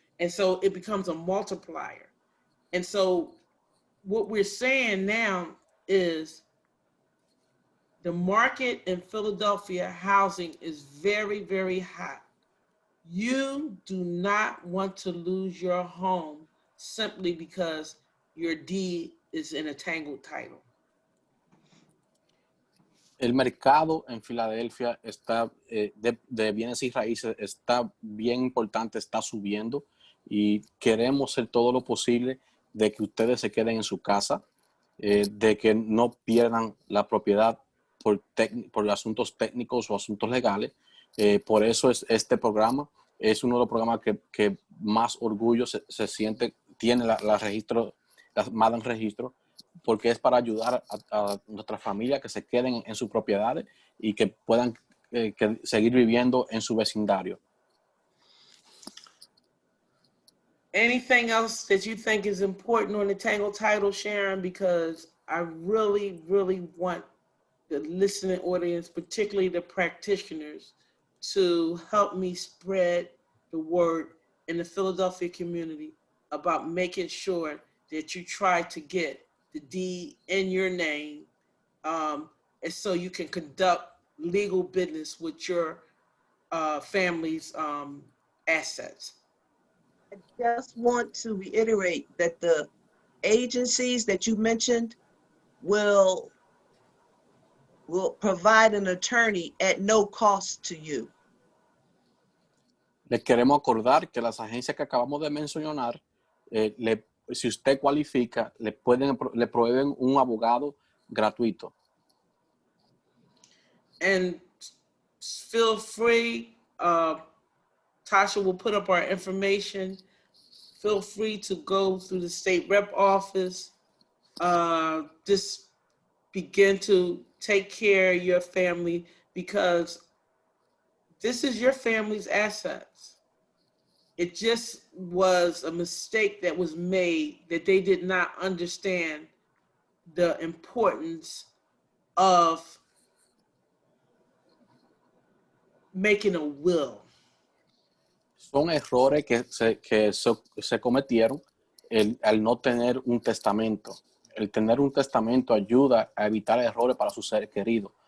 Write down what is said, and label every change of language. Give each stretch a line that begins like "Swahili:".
English: And so it becomes a multiplier. And so what we're saying now is the market in Philadelphia housing is very, very hot. You do not want to lose your home simply because your deed is in a tangled title.
Spanish: El mercado en Filadelfia está de bienes y raíces está bien importante, está subiendo y queremos hacer todo lo posible de que ustedes se queden en su casa, de que no pierdan la propiedad por asuntos técnicos o asuntos legales. Por eso este programa es uno de los programas que más orgullo se siente, tiene la Madam Registro, porque es para ayudar a nuestra familia que se queden en sus propiedades y que puedan seguir viviendo en su vecindario.
English: Anything else that you think is important on the tangled title, Sharon? Because I really, really want the listening audience, particularly the practitioners, to help me spread the word in the Philadelphia community about making sure that you try to get the deed in your name, and so you can conduct legal business with your family's assets. I just want to reiterate that the agencies that you mentioned will provide an attorney at no cost to you.
Spanish: Les queremos acordar que las agencias que acabamos de mencionar, si usted cualifica, le proveen un abogado gratuito.
English: And feel free, Tasha will put up our information. Feel free to go through the state rep office. Just begin to take care of your family, because this is your family's assets. It just was a mistake that was made, that they did not understand the importance of making a will.
Spanish: Son errores que se cometieron al no tener un testamento. El tener un testamento ayuda a evitar errores para sus seres queridos.